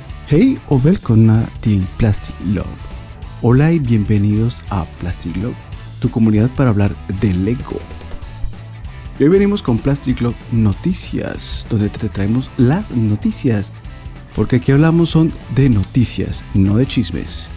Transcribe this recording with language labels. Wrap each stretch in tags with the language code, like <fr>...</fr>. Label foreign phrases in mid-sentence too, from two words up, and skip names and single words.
<sv>Hej och välkomna till Plastic Love.</sv> <es>Hola y bienvenidos a Plastic Love, tu comunidad para hablar de Lego. Y hoy venimos con Plastic Love Noticias, donde te traemos las noticias, porque aquí hablamos son de noticias, no de chismes.</es>